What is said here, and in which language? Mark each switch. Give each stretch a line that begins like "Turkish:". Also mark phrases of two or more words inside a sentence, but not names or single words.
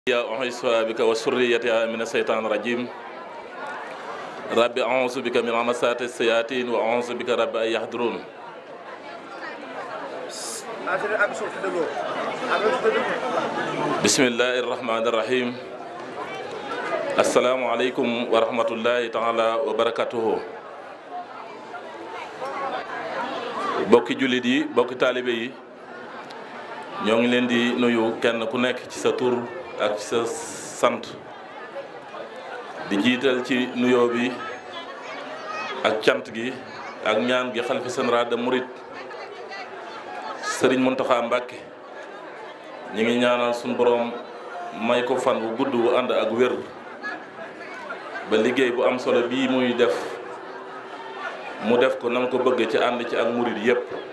Arabic: يا أعيذ بك وسريتها من الشيطان الرجيم ربي أعوذ بك من همزات الشياطين وأعوذ بك رب أن يحضرون بسم الله الرحمن الرحيم السلام عليكم ورحمة الله تعالى وبركاته
Wolof: bokki jullit yi bokki taalibe yi ñoo ngi leen di nuyu kenn ku nekk ci sa tur ak ci sa sant di jiital ci nuyoo bi ak cant gi ak ñaan gi xalifa
French: général des mourides
Wolof: Serigne Mountakha Mbacké ñi ngi ñaanal suñu borom may ko fan bu gudd bu ànd ak wér ba liggéey bu am solo bii muy def mu def ko nam ko bëgg ci ànd ci ak murid yépp